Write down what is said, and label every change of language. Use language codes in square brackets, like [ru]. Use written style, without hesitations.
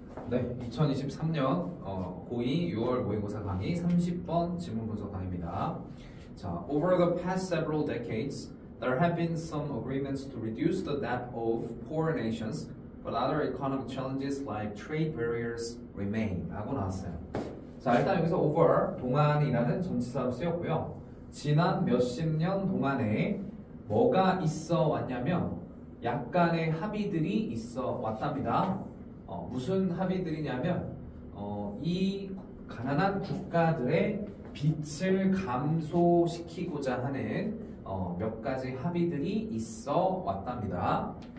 [ko] 네, 2023년 고2 6월 모의고사 강의 30번 지문 분석 강의입니다. [en] 자, over the past several decades, there have been some agreements to reduce the debt of poor nations, but other economic challenges like trade barriers remain. [ko] 라고 나왔어요. 자, 일단 여기서 over, 동안이라는 전치사로 쓰였고요. 지난 몇십 년 동안에 뭐가 있어 왔냐면 약간의 합의들이 있어 왔답니다. 무슨 합의들이냐면 이 가난한 국가들의 빚을 감소시키고자 하는 몇 가지 합의들이 있어 왔답니다.